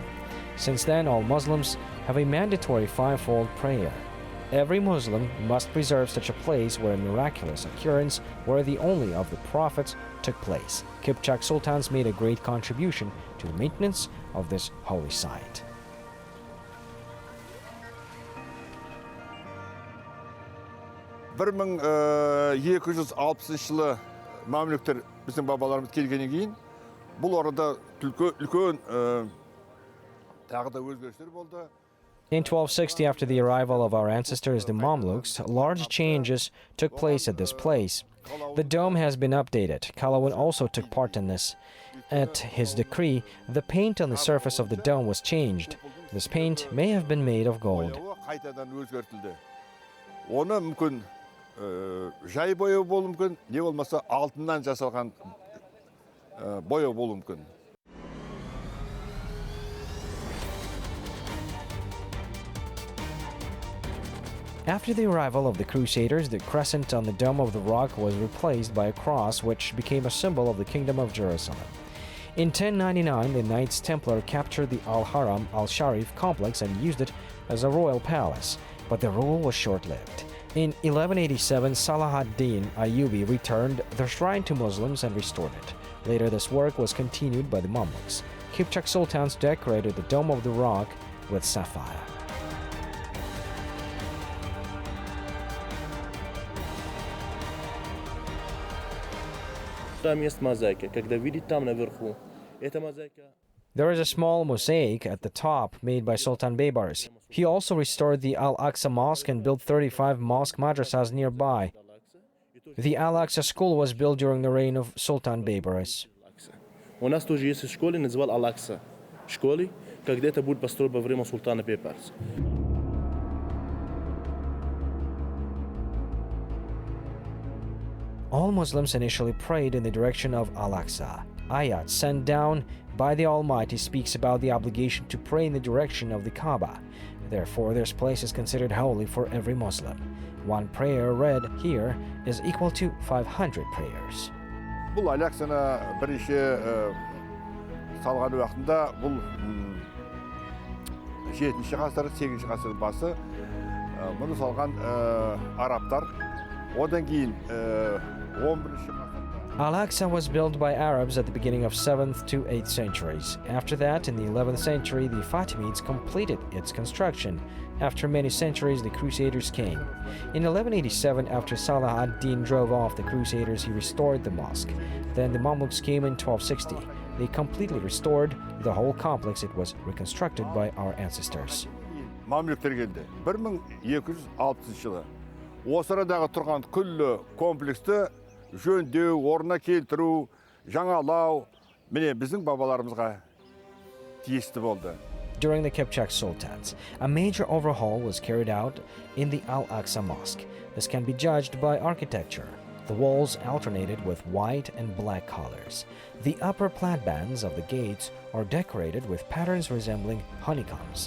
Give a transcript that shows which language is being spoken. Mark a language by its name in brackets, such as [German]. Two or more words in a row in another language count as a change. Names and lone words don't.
[English] Since then, all Muslims have a mandatory fivefold prayer. Every Muslim must preserve such a place where a miraculous occurrence worthy only of the prophets took place. Kipchak Sultans made a great contribution to the maintenance of this holy site. [Kazakh] жылы Mamluktер біздің бабаларымыз келгеннен кейін бұл орада үлкен тағы да өзгерістер болды. [English] In 1260, after the arrival of our ancestors, the Mamluks, large changes took place at this place. The dome has been updated. Qalawun also took part in this. At his decree, the paint on the surface of the dome was changed. This paint may have been made of gold. [Kazakh] Оны мүмкін жай бояу болуы мүмкін, не болмаса алтыннан жасалған бояу болуы мүмкін. [English] After the arrival of the Crusaders, the crescent on the dome of the rock was replaced by a cross, which became a symbol of the Kingdom of Jerusalem. In 1099, the Knights Templar captured the Al-Haram al-Sharif complex and used it as a royal palace, but the rule was short-lived. In 1187, Salah ad-Din Ayyubi returned the shrine to Muslims and restored it. Later, this work was continued by the Mamluks. Kipchak Sultans decorated the dome of the rock with sapphire. [Russian] Там есть мозаика. Когда видите там наверху, эта мозаика. [English] There is a small mosaic at the top made by Sultan Beibarys. He also restored the Al-Aqsa Mosque and built 35 mosque madrasas nearby. The Al-Aqsa school was built during the reign of Sultan Beibarys. [Russian] У нас тоже есть школа, называл Al-Aqsa. Школы, когда это будет построено во время Султана Бейбарса. [English] All Muslims initially prayed in the direction of Al-Aqsa. Ayat sent down by the Almighty speaks about the obligation to pray in the direction of the Kaaba. Therefore, this place is considered holy for every Muslim. One prayer read here is equal to 500 prayers. [Kazakh] Бұл Al-Aqsаны бірінші салған уақытында бұл 7-ші ғасыр, 8-ші ғасыр басы бұны салған арабтар. Одан кейін 11-ші ғасырда [English] Al-Aqsa was built by Arabs at the beginning of 7th to 8th centuries. After that, in the 11th century, the Fatimids completed its construction. After many centuries, the Crusaders came. In 1187, after Salah ad-Din drove off the Crusaders, he restored the mosque. Then the Mamluks came in 1260. They completely restored the whole complex. It was reconstructed by our ancestors. [Kazakh] Mamluktер келді. 1260 жылы. Осы арадағы тұрған күллі комплексті жөндеу, орнына келтіру, жаңалау, міне біздің бабаларымызға тиісті болды. [English] During the Kipchak Sultans, a major overhaul was carried out in the Al-Aqsa Mosque. This can be judged by architecture. The walls alternated with white and black colors. The upper platbands of the gates are decorated with patterns resembling honeycombs.